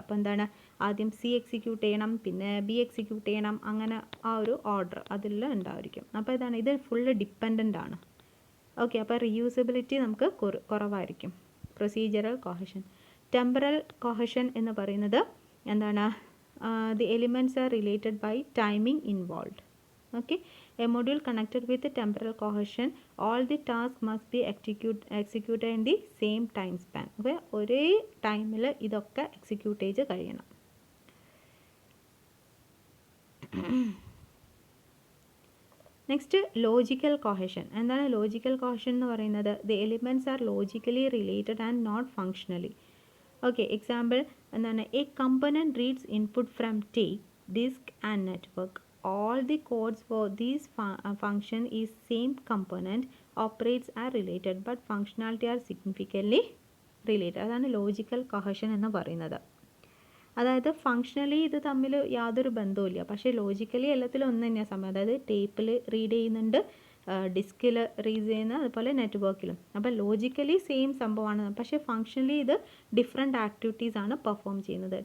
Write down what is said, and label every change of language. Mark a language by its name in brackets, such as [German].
[Malayalam] അപ്പോൾ എന്താണ്, ആദ്യം C എക്സിക്യൂട്ട് ചെയ്യണം, പിന്നെ B എക്സിക്യൂട്ട് ചെയ്യണം, അങ്ങനെ ആ ഒരു ഓർഡർ അതിൽ ഉണ്ടായിരിക്കും. അപ്പോൾ ഇതാണ്, ഇത് ഫുള്ള് ഡിപ്പെൻഡൻ്റ് ആണ്. ഓക്കെ, അപ്പോൾ റീയൂസബിലിറ്റി നമുക്ക് കുറവായിരിക്കും. Procedural cohesion. ടെമ്പറൽ കൊഹഷൻ എന്ന് പറയുന്നത് എന്താണ്? [English] The elements are related by timing involved. Okay, a module connected with the temporal cohesion, all the tasks must be executed in the same time span. [Malayalam] അപ്പോൾ ഒരേ ടൈമിൽ ഇതൊക്കെ execute ചെയ്ത് കഴിയണം. Next logical cohesion. എന്താണ് ലോജിക്കൽ കൊഹഷൻ എന്ന് പറയുന്നത്? [English] The elements are logically related and not functionally. Okay, example എന്താണ്? A component reads input from tape, disk and network. All the codes for these function is same component. Operates are related but functionality are significantly related. [Malayalam] അതാണ് logical cohesion എന്ന് പറയുന്നത്. അതായത് functionally ഇത് തമ്മിൽ യാതൊരു ബന്ധവുമില്ല, പക്ഷേ ലോജിക്കലി എല്ലാത്തിലും ഒന്ന് തന്നെയാണ് സമയം. അതായത് ടേപ്പിൽ റീഡ് ചെയ്യുന്നുണ്ട്, ഡിസ്കിൽ റീഡ് ചെയ്യുന്ന, അതുപോലെ നെറ്റ്വർക്കിലും. അപ്പോൾ ലോജിക്കലി സെയിം സംഭവമാണ്, പക്ഷേ ഫങ്ഷണലി ഇത് ഡിഫറെൻറ്റ് ആക്ടിവിറ്റീസ് ആണ് പെർഫോം ചെയ്യുന്നത്.